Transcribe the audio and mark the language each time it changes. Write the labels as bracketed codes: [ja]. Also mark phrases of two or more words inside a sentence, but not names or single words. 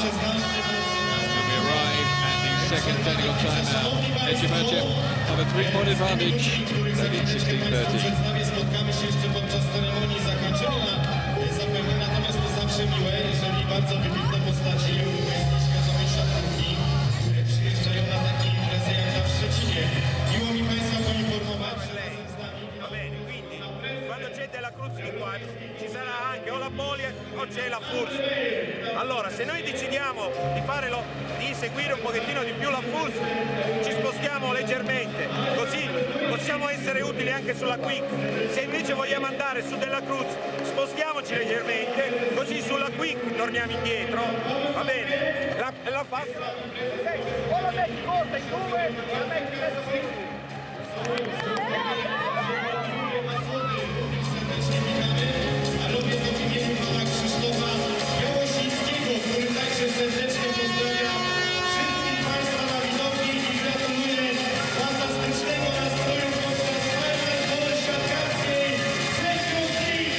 [en] And we arrive at the second technical timeout. Eczacibasi have a 3-point advantage. 16-30. [pl] Spotkamy się jeszcze podczas ceremonii zakończenia. Zapewne natomiast to zawsze miłe, jeżeli bardzo wybitne postaci europejskiej światowej szachówki przyjeżdżają na takie imprezy jak na w Szczecinie. Miło mi Państwa poinformować, że razem z nami [it] quando c'è della Cruz di qua ci sarà anche o la Bolie o c'è la Furs. Allora se noi decidiamo di inseguire un pochettino di più la Furs, ci spostiamo leggermente, così possiamo essere utili anche sulla Quick. Se invece vogliamo andare su della Cruz, spostiamoci leggermente, così sulla Quick torniamo indietro, va bene? La Fast o la metti corta in due e la metti in mezzo qui. [pl] Lubię to imię pana Krzysztofa Białosińskiego, który także serdecznie pozdrawia wszystkich Państwa na widowni i gratuluję fantastycznego nastroju podczas Final Four siatkarskiej Champions League.